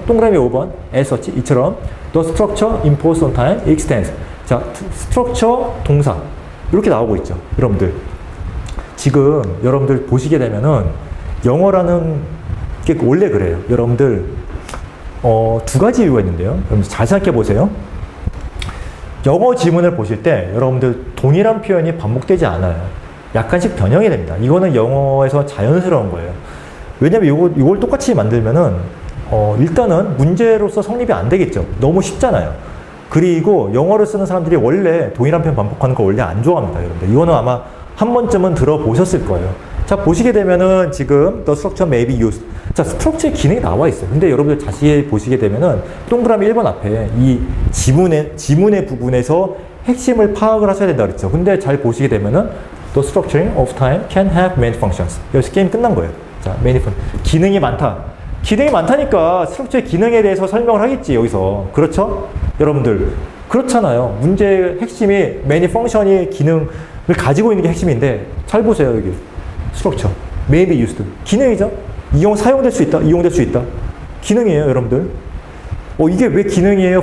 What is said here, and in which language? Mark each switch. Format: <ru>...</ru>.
<ko>동그라미 5번</ko> <en>as such</en> <ko>이처럼</ko> <en>The structure imposed on time extends.</en> <ko>자, structure 동사 이렇게 나오고 있죠. 여러분들 지금 여러분들 보시게 되면은 영어라는 게 원래 그래요. 여러분들 두 가지 이유가 있는데요. 여러분들 잘 생각해 보세요. 영어 지문을 보실 때 여러분들 동일한 표현이 반복되지 않아요. 약간씩 변형이 됩니다. 이거는 영어에서 자연스러운 거예요. 왜냐면 이걸 똑같이 만들면은 일단은 문제로서 성립이 안 되겠죠. 너무 쉽잖아요. 그리고 영어를 쓰는 사람들이 원래 동일한 표현 반복하는 거 원래 안 좋아합니다. 여러분들 이거는 아마 한 번쯤은 들어보셨을 거예요. 자, 보시게 되면은 지금</ko> <en>the structure may be used.</en> <ko>자, 스트럭처의 기능이 나와 있어요. 근데 여러분들 자세히 보시게 되면은 동그라미 1번 앞에 이 지문의 부분에서 핵심을 파악을 하셔야 된다 그랬죠. 근데 잘 보시게 되면은</ko> <en>the structuring of time can have many functions.</en> <ko>여기서 게임 끝난 거예요. 자,</ko> <en>many functions.</en> <ko>기능이 많다. 기능이 많다니까 스트럭처의 기능에 대해서 설명을 하겠지, 여기서. 그렇죠? 여러분들. 그렇잖아요. 문제의 핵심이 many function이 기능을 가지고 있는 게 핵심인데 잘 보세요, 여기.</ko> <en>structure. may be used.</en> <ko>기능이죠? 사용될 수 있다. 이용될 수 있다. 기능이에요, 여러분들. 이게 왜 기능이에요?</ko>